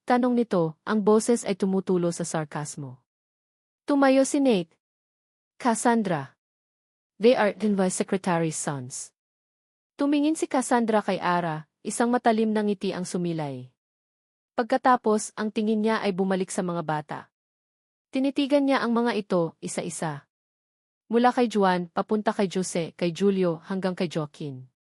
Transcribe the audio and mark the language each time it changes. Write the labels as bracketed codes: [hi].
[tl] Tanong nito, ang boses ay tumutulo sa sarkasmo. Tumayo si Nate. Cassandra. [en] They are the vice secretary's sons. [tl] Tumingin si Cassandra kay Ara, isang matalim na ngiti ang sumilay. Pagkatapos, ang tingin niya ay bumalik sa mga bata. Tinitigan niya ang mga ito, isa-isa. Mula kay Juan, papunta kay Jose, kay Julio, hanggang kay Joaquin.